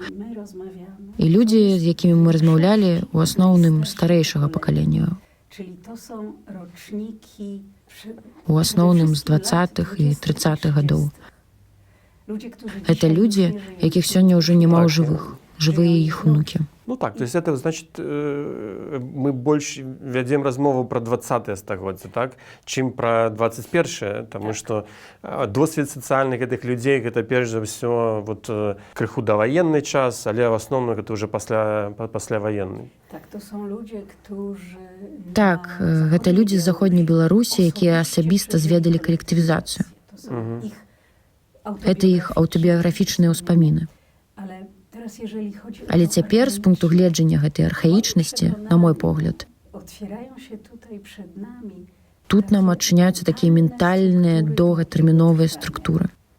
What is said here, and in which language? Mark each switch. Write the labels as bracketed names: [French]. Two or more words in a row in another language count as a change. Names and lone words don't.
[Belarusian] І людзі, з якімі мы размаўлялі, у асноўным старэйшага пакалення. У асноўным з 20-х і 30-х гадоў. Гэта людзі, якіх сёння ўжо няма ў жывых, жывыя іх унукі. [Russian] Ну так, то есть это значит, мы больше [Belarusian] вядзем размову про 20-е стагоддзе, так, чым про 21-е, тому што досвед сацыяльных гэтых людзей гэта перш за ўсё вот крыху даваенны час, але в асноўным гэта ўжо пасляваенны. [Polish] Так, то są ludzie, którzy [Belarusian] Так, гэта людзі з заходняй Беларусі, якія асабіста зведалі калектывізацыю. Гэта іх аўтабіяграфічныя ўспаміны. Але цяпер, з пункту гледжання гэтай архаічнасці, на мой погляд, тут нам адчыняюцца такія ментальныя, доўгатэрміновыя структуры.